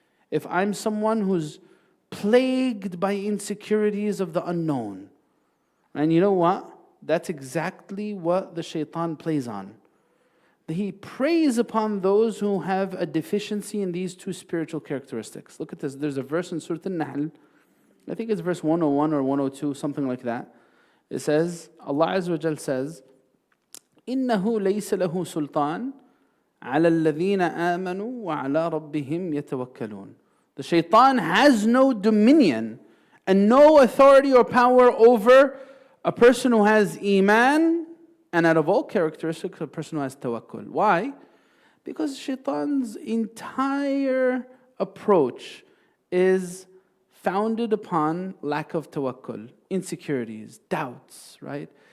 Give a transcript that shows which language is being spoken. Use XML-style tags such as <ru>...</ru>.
<en>If I'm someone who's plagued by insecurities of the unknown. And you know what? That's exactly what the shaitan plays on. He preys upon those who have a deficiency in these two spiritual characteristics. Look at this. There's a verse in Surah Al-Nahl. I think it's verse 101 or 102, something like that. It says, Allah Azza wa Jal says,</en> <ar>إِنَّهُ لَيْسَ لَهُ سُلْطَانٌ عَلَى الَّذِينَ آمَنُوا وَعَلَى رَبِّهِمْ يَتَوَكَّلُونَ.</ar> <en>The shaitan has no dominion and no authority or power over a person who has iman, and out of all characteristics, a person who has tawakkul. Why? Because shaitan's entire approach is founded upon lack of tawakkul, insecurities, doubts, right?</en>